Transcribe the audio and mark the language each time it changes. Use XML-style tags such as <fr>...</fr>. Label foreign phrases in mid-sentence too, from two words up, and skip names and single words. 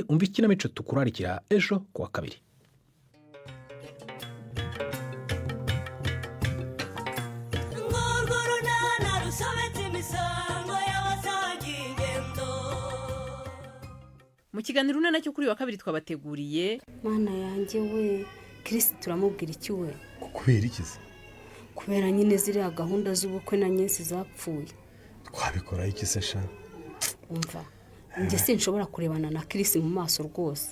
<rw>Umva ikinamico tukurarikira ejo kuwa kabiri. Mu kiganiro nana cyo kuri wa kabiri twabateguriye. Mana yanjye we Kristo turamubwira iki we? Kubera ikize? Kubera nyine ziriya gahunda z'ubukwe na nyinshi zapfuye. Twabikora iki se sha? Umva njye sinshobora kurebana na Kristo mu maso rwose.</rw>